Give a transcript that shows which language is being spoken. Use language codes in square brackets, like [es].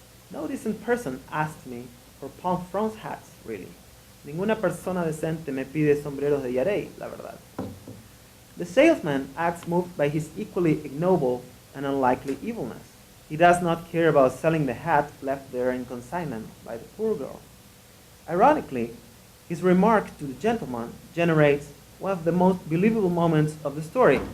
[en] No decent person asked me for palm frond hats, really. [es] Ninguna persona decente me pide sombreros de Yarey, la verdad. [en] The salesman acts moved by his equally ignoble and unlikely evilness. He does not care about selling the hat left there in consignment by the poor girl. Ironically, his remark to the gentleman generates one of the most believable moments of the story.